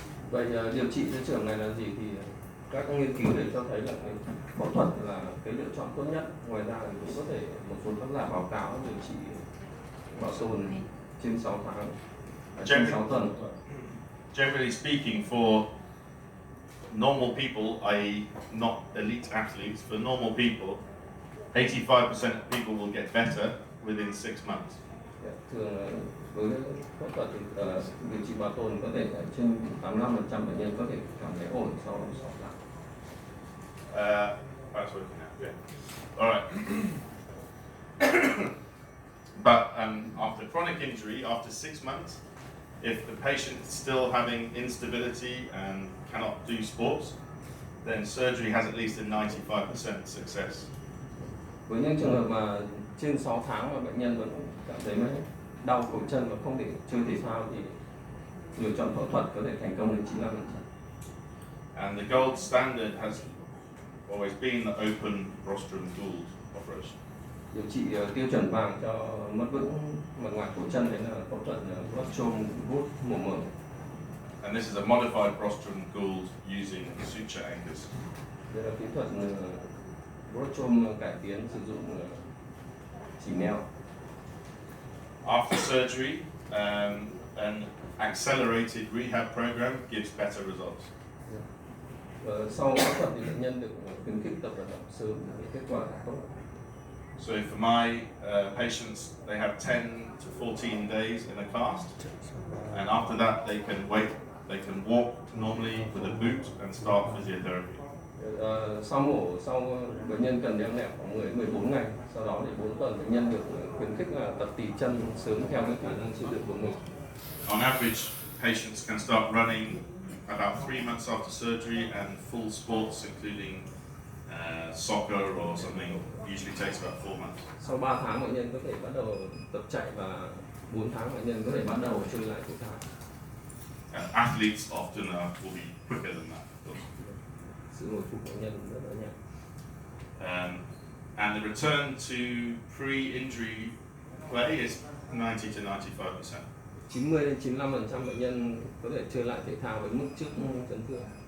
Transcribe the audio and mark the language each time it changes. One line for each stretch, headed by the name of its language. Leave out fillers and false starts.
Vietnamese: Vậy điều trị cho trường này là gì thì các nghiên cứu để cho thấy là cái phẫu thuật là cái lựa chọn tốt nhất. Ngoài ra thì cũng có thể một số tác giả báo cáo điều trị bảo tồn trên 6 tháng, trên 6 tuần.
English: Generally speaking, for normal people, i.e. not elite athletes, for normal people, 85% of people will get better within 6 months.
Vietnamese: Thường với phẫu thuật thì điều trị bảo tồn có thể trên 85% bệnh nhân có thể cảm thấy ổn sau 6 tháng.
English: That's working out, yeah. All right. But after chronic injury, after 6 months, if the patient is still having instability and cannot do sports, then surgery has at least a 95% success.
Vietnamese: Với những trường hợp mà trên 6 tháng mà bệnh nhân vẫn cảm thấy đau cổ chân và không thể chơi thể thao thì lựa chọn phẫu thuật có thể thành công đến 95%.
English: And the gold standard has always been the open Brostrum Gould operation.
Vietnamese: Điều trị tiêu chuẩn vàng cho mất vững mặt ngoài cổ chân đấy là phẫu thuật Brostrum Gould mổ mở.
English: And this is a modified Brostrum Gould using suture anchors.
Vietnamese: Đây là kỹ thuật Brostrum cải tiến sử dụng chỉ neo.
English: After surgery, an accelerated rehab program gives better results.
Vietnamese: Sau phẫu thuật thì bệnh nhân được khuyến khích tập vận động sớm để kết quả tốt.
English: So for my patients, they have 10 to 14 days in a cast, and after that they can walk normally with a boot and start physiotherapy.
Vietnamese: Sau bệnh nhân cần đeo nẹp khoảng 14 ngày, sau đó thì 4 tuần bệnh nhân được khuyến khích là tập tỉ chân sớm theo cái khả năng chịu đựng của mình.
English: On average, patients can start running about 3 months after surgery, and full sports, including soccer or something, usually takes about 4 months.
Vietnamese: Sau 3 tháng bệnh nhân có thể bắt đầu tập chạy và 4 tháng bệnh nhân có thể bắt đầu chơi lại thể thao.
English: Athletes often will be quicker than that.
Vietnamese: Sự hồi phục bệnh nhân rất là nhanh.
English: And the return to pre-injury play is 90 to 95%.
Vietnamese: 90 đến 95% bệnh nhân có thể chơi lại thể thao với mức trước chấn thương.